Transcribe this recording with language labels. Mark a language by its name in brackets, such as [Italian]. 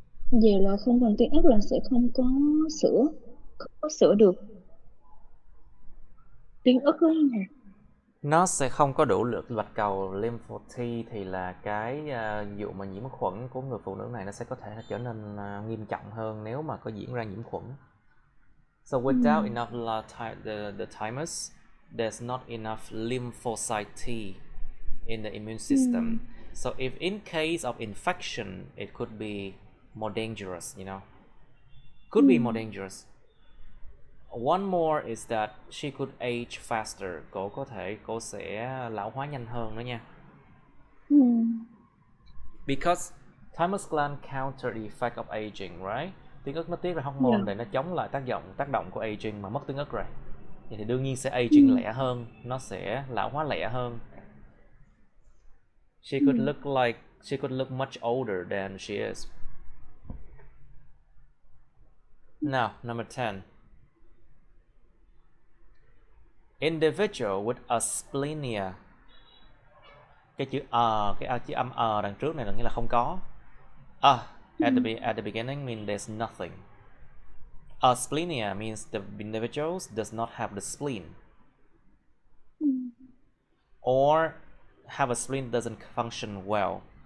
[Vietnamese] Vậy là không còn tuyến ức là sẽ không có sữa, không có sữa được. Tuyến ức đó hả? Nó sẽ không có đủ lượng bạch cầu lymph T, thì là cái vụ mà nhiễm khuẩn của người phụ nữ này nó sẽ có thể trở nên nghiêm trọng hơn nếu mà có diễn ra nhiễm khuẩn. [English] So without enough the thymus, there's not enough lymphocyte T in the immune system. So if in case of infection, it could be more dangerous, you know. Could be more dangerous. One more is that she could age faster. [Vietnamese] Cô sẽ lão hóa nhanh hơn nữa nha. [English] Because thymus gland counter the effect of aging, right? [Vietnamese] Tuyến ức nó tiết ra hormone để nó chống lại tác động của aging, mà mất tuyến ức rồi. Vậy thì đương nhiên sẽ aging lẹ hơn, nó sẽ lão hóa lẹ hơn. [English] She could look much older than she is. Now, number 10. Individual with asplenia. [Vietnamese] Cái chữ chữ âm đằng trước này là nghĩa là không có. [English] At the beginning means there's nothing. Asplenia means the individual does not have the spleen. Or have a spleen doesn't function well.